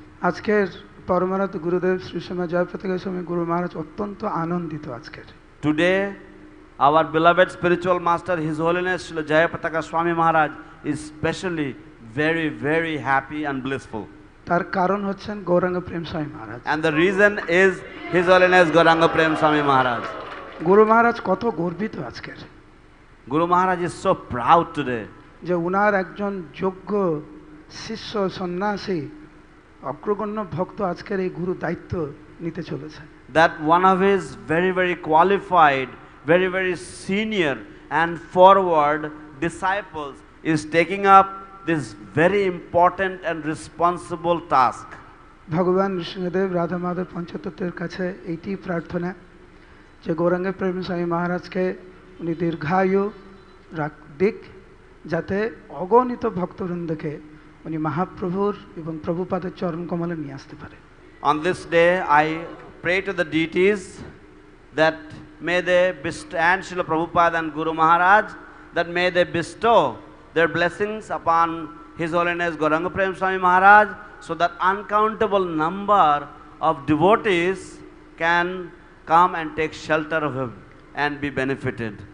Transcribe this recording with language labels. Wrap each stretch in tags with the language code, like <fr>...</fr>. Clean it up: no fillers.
<bn>আজকের পরমানন্দ গুরুদেব শ্রী শ্রী জয়প্রতাকা স্বামী গুরু মহারাজ অত্যন্ত আনন্দিত আজকের।</bn> <en>Today our beloved spiritual master His Holiness Srila Jayapataka Swami Maharaj is specially very happy and blissful.</en> <bn>তার কারণ হচ্ছেন গৌরাঙ্গ প্রেম স্বামী মহারাজ।</bn> <en>And the reason is His Holiness Gauranga Prema Swami Maharaj.</en> <bn>গুরু মহারাজ কত গর্বিত আজকের।</bn> <en>Guru Maharaj is so proud today</en> <bn>যে উনার একজন যোগ্য শিষ্য সন্ন্যাসী অগ্রগণ্য ভক্ত আজকের এই গুরু দায়িত্ব নিতে চলেছে।</bn> <en>that one of his very qualified, very senior and forward disciples is taking up this very important and responsible task.</en> <bn>ভগবান নৃসিংহদেব রাধা মাধব পঞ্চতত্ত্বের কাছে এইটি প্রার্থনা যে গৌরাঙ্গ প্রেম স্বামী মহারাজকে উনি দীর্ঘায়ু দিক যাতে অগণিত ভক্তবৃন্দকে উনি মহাপ্রভুর এবং প্রভুপাদের চরণ কমলে নিয়ে আসতে পারে।</bn> <en>On this day I pray to the deities that may they bestow, and Srila Prabhupada and Guru Maharaj, that may they bestow their blessings upon His Holiness Gauranga Prema Swami Maharaj, so that uncountable number of devotees can come and take shelter of him and be benefited.</en>